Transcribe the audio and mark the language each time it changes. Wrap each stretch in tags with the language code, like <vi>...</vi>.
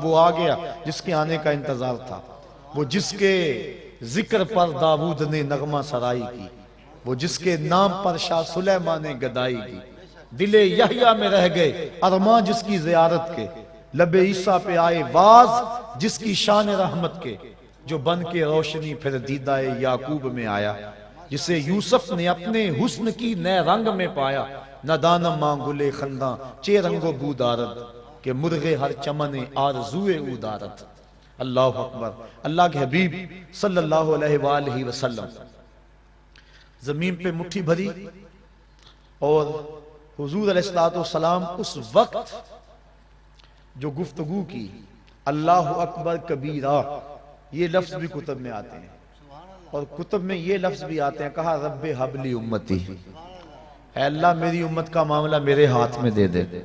<ur>وہ آ گیا جس کے آنے کا انتظار تھا، وہ جس کے ذکر پر داؤد نے نغمہ سرائی کی، وہ جس کے نام پر شاہ سلیمان نے گدائی کی. دل یحییٰ میں رہ گئے ارماں جس کی زیارت کے، لب عیسیٰ پہ آئے واز جس کی شان رحمت کے، جو بن کے روشنی پھر دیدہ یعقوب میں آیا، جسے یوسف نے اپنے حسن کی نئے رنگ میں پایا.</ur> <fa>ندانم ماں گلے خنداں چے رنگو بو دارد، کہ مرغے ہر چمن آرزوئے او دارد.</fa> <ur>اللہ اکبر. اللہ کے حبیب صلی اللہ علیہ وآلہ وسلم زمین پہ مٹھی بھری اور حضور علیہ السلام اس وقت جو گفتگو کی اللہ اکبر کبیرہ، یہ لفظ بھی کتب میں آتے ہیں، اور کتب میں یہ لفظ بھی آتے ہیں، کہا</ur> <ar>رب حبلی امتی،</ar> <ur>اے اللہ میری امت کا معاملہ میرے ہاتھ میں دے دے،</ur>